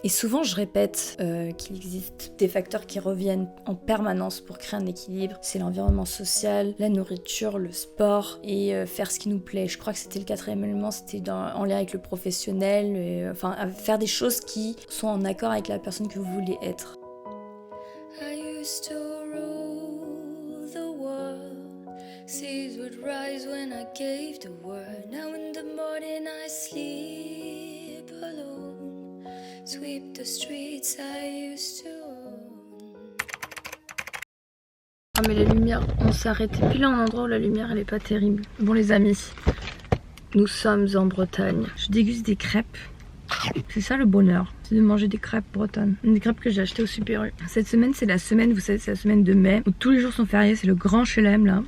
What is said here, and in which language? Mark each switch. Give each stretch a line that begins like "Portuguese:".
French: Et souvent je répète qu'il existe des facteurs qui reviennent en permanence pour créer un équilibre. C'est l'environnement social, la nourriture, le sport et faire ce qui nous plaît. Je crois que c'était le quatrième élément, c'était en lien avec le professionnel, faire des choses qui sont en accord avec la personne que vous voulez être.
English: I used to rule the world. Seas would rise when I gave the word. Now in the morning I sleep alone. Sweep the streets I used to own.
French: Ah mais la lumière, on s'est arrêté pile à un endroit où la lumière elle est pas terrible. Bon les amis, nous sommes en Bretagne. Je déguste des crêpes. C'est ça le bonheur, c'est de manger des crêpes bretonnes. Des crêpes que j'ai achetées au Super U. Cette semaine, c'est la semaine, vous savez, c'est la semaine de mai, où tous les jours sont fériés, c'est le grand chelem là.